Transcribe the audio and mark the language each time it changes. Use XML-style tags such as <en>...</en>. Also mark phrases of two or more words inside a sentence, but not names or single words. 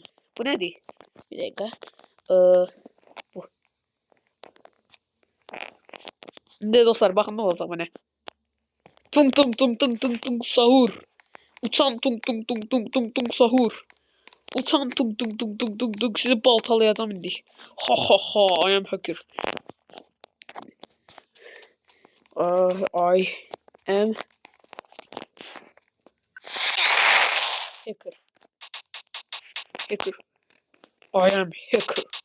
<tr>Bu ne değil? Bir dakika. Bu. Şimdi dostlar bakın ne olacak bana. Tung sahur. Uçan tung sahur. Uçan tung sizi baltalayacağım indi.</tr> <en>Ha I am hacker. I am hacker. I am hacker.</en>